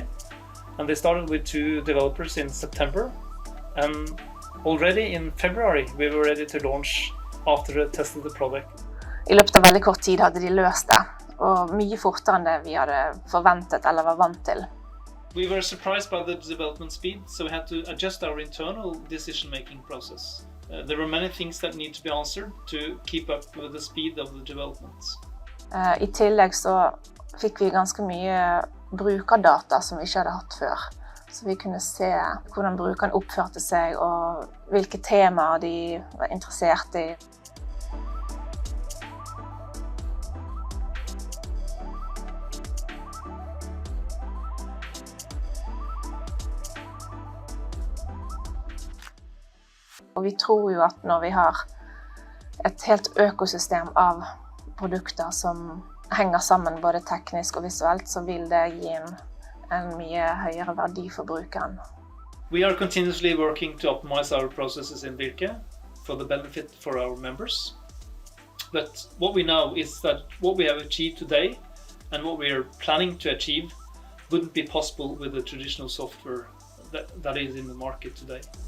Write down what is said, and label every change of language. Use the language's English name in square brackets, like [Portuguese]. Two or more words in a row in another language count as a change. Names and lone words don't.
[English] And they started with 2 developers in September, and already in February we were ready to launch after they tested the product. [Norwegian] I løpet av veldig kort tid hadde de løst det, og mye fortere enn det vi hadde forventet eller var vant til. [English] We were surprised by the development speed, so we had to adjust our internal decision-making process. There were many things that need to be answered to keep up with the speed of the developments. [Norwegian] I tillegg så fikk vi ganske mye brukerdata som vi ikke hadde hatt før. Så vi kunne se hvordan brukeren oppførte seg og hvilke temaer de var interessert i. Og vi tror jo at når vi har et helt økosystem av produkter som henger sammen både teknisk og visuelt, så vil det gi en mye høyere verdi for brukeren. [English] We are continuously working to optimize our processes in Virke for the benefit for our members. But what we know is that what we have achieved today and what we are planning to achieve wouldn't be possible with the traditional software that is in the market today.